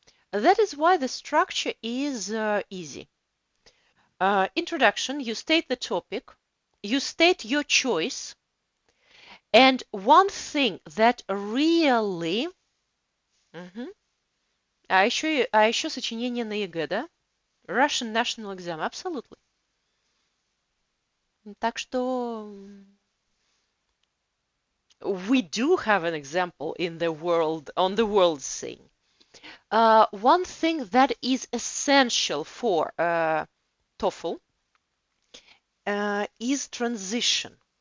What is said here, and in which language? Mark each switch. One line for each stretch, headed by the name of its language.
English: That is why the structure is easy. Introduction, you state the topic, you state your choice, and one thing that really... Мгм.
Russian: А еще сочинение на ЕГЭ, да?
English: Russian National Exam, absolutely.
Russian: Так что
English: we do have an example in the world, on the world scene. One thing that is essential for TOEFL is transition.